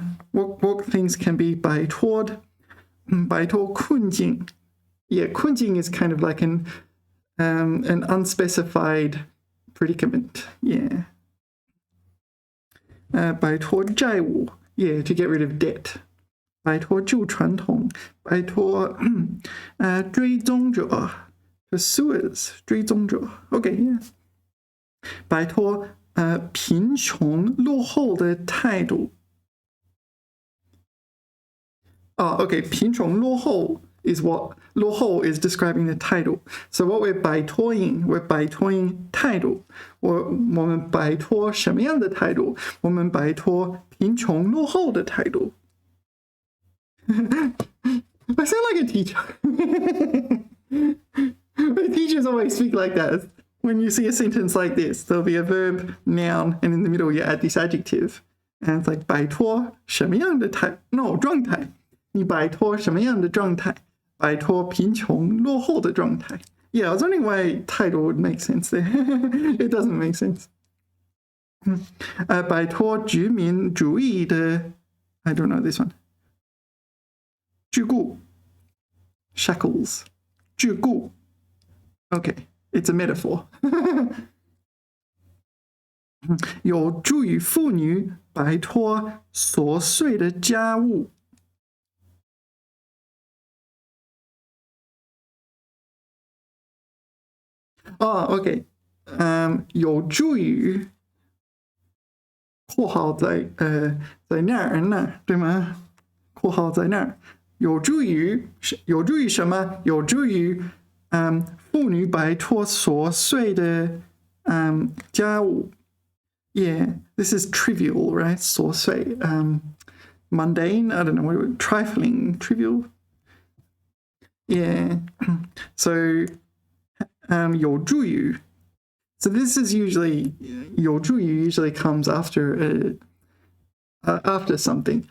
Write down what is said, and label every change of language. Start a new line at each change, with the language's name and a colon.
English: what things can be
Chinese: 摆脱困境
English: Yeah 困境 is kind of like an unspecified predicament. Yeah.
Chinese: 摆脱债务
English: Yeah, to get rid of debt.
Chinese: 摆脱旧传统摆脱追踪者 pursuers 追踪者 Okay, yeah. 摆脱贫穷落后的态度
English: Okay, 贫穷落后 is what 落后 is describing the title. So what we're
Chinese: 摆脱态度。我们摆脱什么样的态度？我们摆脱贫穷落后的态度。
English: I sound like a teacher. The teachers always speak like that. When you see a sentence like this, there'll be a verb, noun, and in the middle you add this adjective. And it's like
Chinese: 摆脱什么样的状态？你摆脱什么样的状态？摆脱贫穷落后的状态
English: Yeah, I was wondering why title would make sense there. It doesn't make sense.
Chinese: 摆脱殖民主义的
English: I don't know this one. 桎梏 shackles 桎梏 Okay, it's a metaphor.
Chinese: 有助于妇女摆脱琐碎的家务OK 有助于括号在那儿对吗？括号在那儿有助于什么？有助于妇女摆脱琐碎的家务
English: Yeah, this is trivial, right? 琐碎mundane, I don't know, trifling, trivial Yeah, so 有助于 So this is usually 有助于 usually comes after something.